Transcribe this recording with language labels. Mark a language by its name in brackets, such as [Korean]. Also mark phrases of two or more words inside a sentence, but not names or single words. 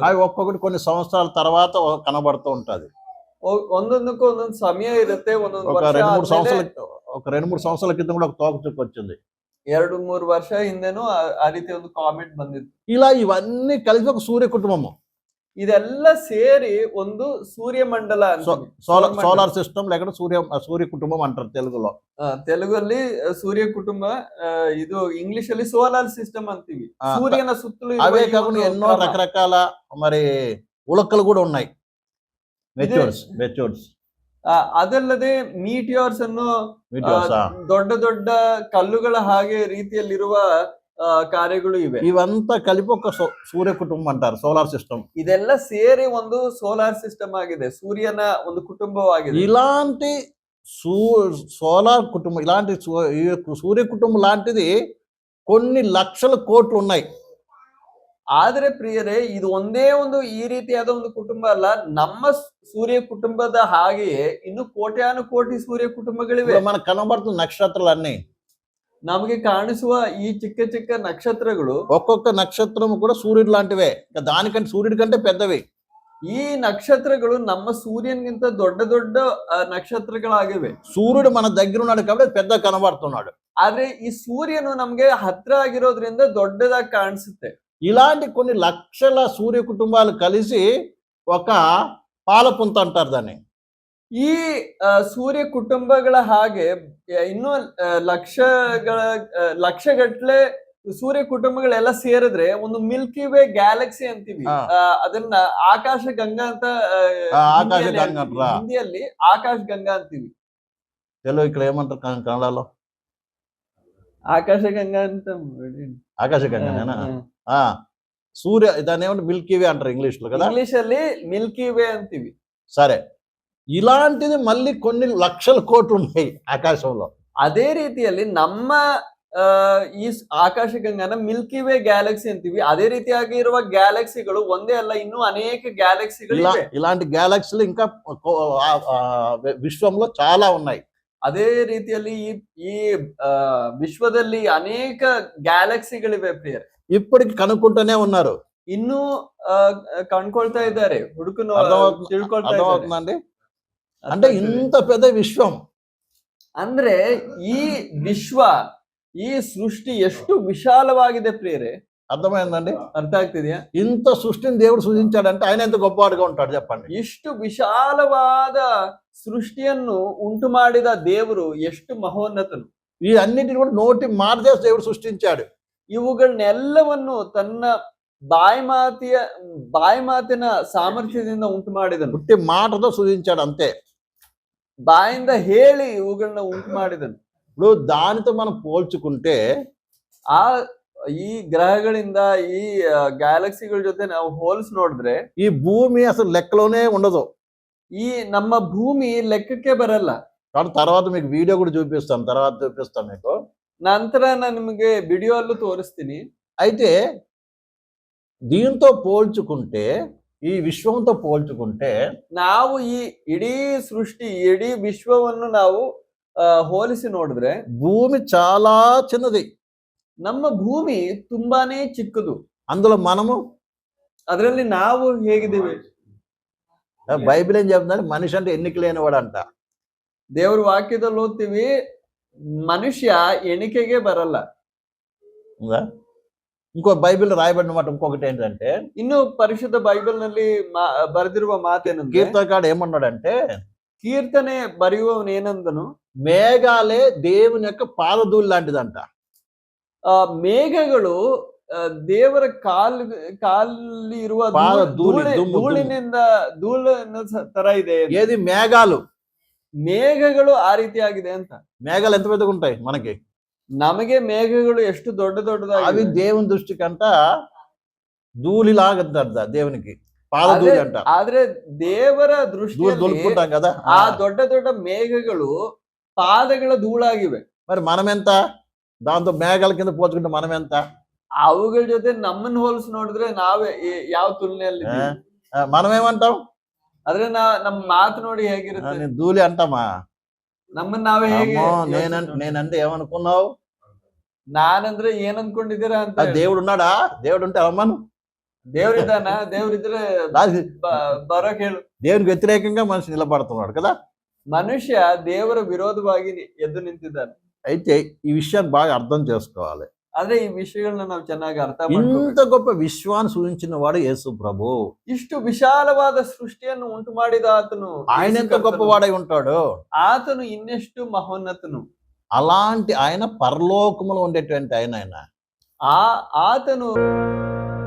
[Telugu] అవి ఒక్కొక్కటి కొన్ని సంవత్సరాల తర్వాత కనబడుతూ ఉంటది. [Kannada] ಒಂದೊಂದಕ್ಕೂ ಒಂದೊಂದು ಸಮಯ ಇರುತ್ತೆ. ಒಂದೊಂದು [Telugu] ఒక 2-3 సంవత్సరాల క్రితం కూడా ఒక తోకచుక్క వచ్చింది. [Kannada] 2-3 ವರ್ಷ ಹಿಂದೆನೂ ಆ ರೀತಿ ಒಂದು ಕಾಮೆಟ್ ಬಂದಿತ್ತು. [Telugu] ఇలా ఇవన్నీ కలిసి ఒక సూర్య కుటుంబము. [Kannada] ಇದೆಲ್ಲ ಸೇರಿ ಒಂದು ಸೂರ್ಯಮಂಡಲ, [English] solar system [Telugu] లేక సూర్య కుటుంబం అంటారు తెలుగులో. [Kannada] తెలుగుಲ್ಲಿ ಸೂರ್ಯ ಕುಟುಂಬ, ಇದು ಇಂಗ್ಲಿಷ್ ಅಲ್ಲಿ [English] solar system [Kannada] ಅಂತೀವಿ. సూర్యನ ಸುತ್ತಲೂ [Telugu] అవే కాకుండా ఎన్నో రకరకాల మరి ఉలకలు కూడా ఉన్నాయి. మెచ్యూర్స్. [Kannada] ಅದಲ್ಲದೆ ಮೀಟಿಯೋರ್ಸ್ ಅನ್ನು ದೊಡ್ಡ ದೊಡ್ಡ ಕಲ್ಲುಗಳ ಹಾಗೆ ರೀತಿಯಲ್ಲಿರುವ ಕಾರ್ಯಗಳು ಇವೆ. [Telugu] ఇవంతా కలిపి ఒక సూర్య కుటుంబం అంటారు, [English] solar system. [Kannada] ಇದೆಲ್ಲ ಸೇರಿ ಒಂದು [English] solar system [Kannada] ಆಗಿದೆ, ಸೂರ್ಯನ ಒಂದು ಕುಟುಂಬವಾಗಿದೆ. [Telugu] ఇలాంటి సోలార్ కుటుంబం, ఇలాంటి సూర్య కుటుంబం లాంటిది కొన్ని లక్షల కోట్లు ఉన్నాయి. [Kannada] ಆದ್ರೆ ಪ್ರಿಯರೇ, ಇದು ಒಂದೇ ಒಂದು ಈ ರೀತಿಯಾದ ಒಂದು ಕುಟುಂಬ ಅಲ್ಲ. ನಮ್ಮ ಸೂರ್ಯ ಕುಟುಂಬದ ಹಾಗೆಯೇ ಇನ್ನು ಕೋಟ್ಯಾನು ಕೋಟಿ ಸೂರ್ಯ ಕುಟುಂಬಗಳಿವೆ. [Telugu] మనకు కనబడుతున్న నక్షత్రాలన్నీ, [Kannada] ನಮಗೆ ಕಾಣಿಸುವ ಈ ಚಿಕ್ಕ ಚಿಕ್ಕ ನಕ್ಷತ್ರಗಳು, [Telugu] ఒక్కొక్క నక్షత్రం కూడా సూర్యుడు లాంటివే. దానికంటే సూర్యుడి కంటే పెద్దవి. [Kannada] ಈ ನಕ್ಷತ್ರಗಳು ನಮ್ಮ ಸೂರ್ಯನಿಗಿಂತ ದೊಡ್ಡ ದೊಡ್ಡ ನಕ್ಷತ್ರಗಳಾಗಿವೆ. [Telugu] సూర్యుడు మన దగ్గర ఉన్నాడు కాబట్టి పెద్ద కనబడుతున్నాడు. [Kannada] ಆದ್ರೆ ಈ ಸೂರ್ಯನು ನಮ್ಗೆ ಹತ್ರ ಆಗಿರೋದ್ರಿಂದ ದೊಡ್ಡದಾಗಿ ಕಾಣಿಸುತ್ತೆ. [Telugu] ఇలాంటి కొన్ని లక్షల సూర్య కుటుంబాలు కలిసి ఒక పాలపుంత అంటారు దాన్ని. [Kannada] ಈ ಸೂರ್ಯ ಕುಟುಂಬಗಳ ಹಾಗೆ ಇನ್ನೂ ಲಕ್ಷಗಟ್ಲೆ ಸೂರ್ಯ ಕುಟುಂಬಗಳೆಲ್ಲ ಸೇರಿದ್ರೆ ಒಂದು ಮಿಲ್ಕಿ ವೇ ಗ್ಯಾಲಕ್ಸಿ ಅಂತೀವಿ. ಅದನ್ನ ಆಕಾಶ ಗಂಗಾ ಅಂತ ಹಿಂದಿಯಲ್ಲಿ ಆಕಾಶ ಗಂಗಾ ಅಂತೀವಿ. [Telugu] తెలుగు ఇక్కడ ఏమంటారు కన్నడలో? [Kannada] ఆకాశ గంగా ಅಂತ. [Telugu] ఆకాశ గంగానేనా? సూర్య, దాన్ని ఏమంటే మిల్కీ వే అంటారు ఇంగ్లీష్ లో కదా. [Kannada] ಇಂಗ್ಲೀಷ್ ಅಲ್ಲಿ ಮಿಲ್ಕೀ ವೇ ಅಂತೀವಿ. [Telugu] సరే, ఇలాంటిది మళ్ళీ కొన్ని లక్షల కోట్లు ఉన్నాయి ఆకాశంలో. [Kannada] ಅದೇ ರೀತಿಯಲ್ಲಿ ನಮ್ಮ ಈ ಆಕಾಶಗಂಗನ ಮಿಲ್ಕಿ ವೇ ಗ್ಯಾಲಕ್ಸಿ ಅಂತೀವಿ. ಅದೇ ರೀತಿಯಾಗಿ ಇರುವ ಗ್ಯಾಲಕ್ಸಿಗಳು ಒಂದೇ ಅಲ್ಲ, ಇನ್ನೂ ಅನೇಕ ಗ್ಯಾಲಕ್ಸಿಗಳು ಇವೆ. [Telugu] ఇలాంటి గ్యాలక్సీలు ఇంకా విశ్వంలో చాలా ఉన్నాయి. [Kannada] ಅದೇ ರೀತಿಯಲ್ಲಿ ಈ ವಿಶ್ವದಲ್ಲಿ ಅನೇಕ ಗ್ಯಾಲಕ್ಸಿಗಳಿವೆ ಪ್ರಿಯರೇ. [Telugu] ఇప్పటికి కనుక్కుంటూనే ఉన్నారు. [Kannada] ಇನ್ನೂ ಕಣ್ಕೊಳ್ತಾ ಇದ್ದಾರೆ, ಹುಡುಕನು ತಿಳ್ಕೊಳ್ತಾ ಇದ್ದಾರೆ. [Telugu] అర్థమవుతుందండి? అంటే ఇంత పెద్ద విశ్వం, [Kannada] ಅಂದ್ರೆ ಈ ವಿಶ್ವ, ಈ ಸೃಷ್ಟಿ ಎಷ್ಟು ವಿಶಾಲವಾಗಿದೆ ಪ್ರಿಯರೇ. [Telugu] అర్థమైందండి? [Kannada] ಅರ್ಥ ಆಗ್ತಿದ್ಯಾ? [Telugu] ఇంత సృష్టిని దేవుడు సృజించాడంటే ఆయన ఎంత గొప్పవాడుగా ఉంటాడు చెప్పండి. [Kannada] ಇಷ್ಟು ವಿಶಾಲವಾದ ಸೃಷ್ಟಿಯನ್ನು ಉಂಟು ಮಾಡಿದ ದೇವರು ಎಷ್ಟು ಮಹೋನ್ನತನು. [Telugu] ఈ అన్నిటిని కూడా నోటి మాట చేసి దేవుడు సృష్టించాడు. [Kannada] ಇವುಗಳನ್ನೆಲ್ಲವನ್ನು ತನ್ನ ಬಾಯಿ ಮಾತಿನ ಸಾಮರ್ಥ್ಯದಿಂದ ಉಂಟು ಮಾಡಿದನು. [Telugu] పుట్టి మాటతో సృజించాడు అంతే. [Kannada] ಬಾಯಿಂದ ಹೇಳಿ ಇವುಗಳನ್ನ ಉಂಟು ಮಾಡಿದನು. [Telugu] ఇప్పుడు దానితో మనం పోల్చుకుంటే [Kannada] ಆ ಈ ಗ್ರಹಗಳಿಂದ ಈ ಗ್ಯಾಲಕ್ಸಿಗಳ ಜೊತೆ ನಾವು ಹೋಲಿಸಿ ನೋಡಿದ್ರೆ [Telugu] ఈ భూమి అసలు లెక్కలోనే ఉండదు. [Kannada] ಈ ನಮ್ಮ ಭೂಮಿ ಲೆಕ್ಕಕ್ಕೆ ಬರಲ್ಲ. [Telugu] కాబట్టి తర్వాత మీకు వీడియో కూడా చూపిస్తాను, తర్వాత చూపిస్తాను మీకు. [Kannada] ನಂತರ ನಾನು ನಿಮಗೆ ವಿಡಿಯೋ ಅಲ್ಲೂ ತೋರಿಸ್ತೀನಿ. [Telugu] అయితే దీంతో పోల్చుకుంటే, ఈ విశ్వంతో పోల్చుకుంటే [Kannada] ನಾವು ಈ ಇಡೀ ಸೃಷ್ಟಿ, ಇಡೀ ವಿಶ್ವವನ್ನು ನಾವು ಹೋಲಿಸಿ ನೋಡಿದ್ರೆ [Telugu] భూమి చాలా చిన్నది. [Kannada] ನಮ್ಮ ಭೂಮಿ ತುಂಬಾನೇ ಚಿಕ್ಕದು. [Telugu] అందులో మనము, [Kannada] ಅದರಲ್ಲಿ ನಾವು ಹೇಗಿದ್ದೀವಿ? [Telugu] బైబిల్ ఏం చెప్తుందంటే మనిషి అంటే ఎన్నిక లేనివాడు అంట. [Kannada] ದೇವರ ವಾಕ್ಯದಲ್ಲಿ ಓದ್ತೀವಿ, ಮನುಷ್ಯ ಎಣಿಕೆಗೆ ಬರಲ್ಲ. [Telugu] ఉందా? ఇంకో బైబిల్ రాయబడిన మాట ఇంకొకటి ఏంటంటే, [Kannada] ಇನ್ನು ಪರಿಶುದ್ಧ ಬೈಬಲ್ ನಲ್ಲಿ ಬರೆದಿರುವ ಮಾತೇನಂದ್ರೆ, [Telugu] కీర్తనకాడు ఏమన్నాడంటే, [Kannada] ಕೀರ್ತನೆ ಬರೆಯುವವನು ಏನಂದನು, [Telugu] మేఘాలే దేవుని యొక్క పాదధూళి లాంటిదంట. [Kannada] ಮೇಘಗಳು ದೇವರ ಕಾಲಿ ಇರುವ ಧೂಳಿನ ತರ ಇದೆ. [Telugu] ఏది మేఘాలు? [Kannada] ಮೇಘಗಳು ಆ ರೀತಿಯಾಗಿದೆ ಅಂತ. [Telugu] మేఘాలు ఎంత పెద్దగా ఉంటాయి మనకి? [Kannada] ನಮಗೆ ಮೇಘಗಳು ಎಷ್ಟು ದೊಡ್ಡದಾಗಿ, [Telugu] అవి దేవుని దృష్టికంట ధూళిలాగంట, దేవునికి పాదధూళి అంట. [Kannada] ಆದ್ರೆ ದೇವರ ದೃಷ್ಟಿಯಲ್ಲಿ [Telugu] దులుపుకుంటాం కదా, [Kannada] ಆ ದೊಡ್ಡ ದೊಡ್ಡ ಮೇಘಗಳು ಪಾದಗಳ ಧೂಳಾಗಿವೆ. [Telugu] మరి మనం ఎంత? దాంతో మేఘాల కింద పోల్చుకుంటే మనం ఎంత? [Kannada] ಅವುಗಳ ಜೊತೆ ನಮ್ಮನ್ನ ಹೋಲಿಸಿ ನೋಡಿದ್ರೆ ನಾವೇ ಯಾವ ತುಲನೆಯಲ್ಲಿ [Telugu] మనం ఏమంటాం? [Kannada] ಆದ್ರೆ ನಮ್ಮ ಮಾತು ನೋಡಿ ಹೇಗಿರುತ್ತೆ? [Telugu] నేను ధూళి అంటామా? [Kannada] ನಮ್ಮನ್ನ ನಾವೇ ಹೇಗೆ? [Telugu] నేనంటే ఏమనుకున్నావు? [Kannada] ನಾನಂದ್ರೆ ಏನ್ ಅನ್ಕೊಂಡಿದ್ದೀರಾ ಅಂತ. [Telugu] దేవుడు ఉన్నాడా? దేవుడు ఉంటే అమ్మను, [Kannada] ದೇವುಡಿದ್ದಾನ? ದೇವುಡಿದ್ರೆ ಬರೋಕ್ ಹೇಳು. [Telugu] దేవునికి వ్యతిరేకంగా మనిషి నిలబడుతున్నాడు కదా. [Kannada] మనుష్య ದೇವರ ವಿರೋಧವಾಗಿ ಎದ್ದು ನಿಂತಿದ್ದಾನೆ. [Telugu] అయితే ఈ విషయాన్ని బాగా అర్థం చేసుకోవాలి. [Kannada] ಆದ್ರೆ ಈ ವಿಷಯಗಳನ್ನ ನಾವು ಚೆನ್ನಾಗಿ ಅರ್ಥ [Telugu] ఇంత [Kannada] ಮಾಡ್ಕೋಬೇಕು. [Telugu] గొప్ప విశ్వాన్ని సూచించిన వాడు యేసు ప్రభు. [Kannada] ಇಷ್ಟು ವಿಶಾಲವಾದ ಸೃಷ್ಟಿಯನ್ನು ಉಂಟು ಮಾಡಿದ ಆತನು, [Telugu] ఆయన ఎంత గొప్పవాడై ఉంటాడు? [Kannada] ಆತನು ಇನ್ನೆಷ್ಟು ಮಹೋನ್ನತನು. [Telugu] అలాంటి ఆయన పరలోకములో ఉండేటువంటి ఆయన. [Kannada] ಆತನು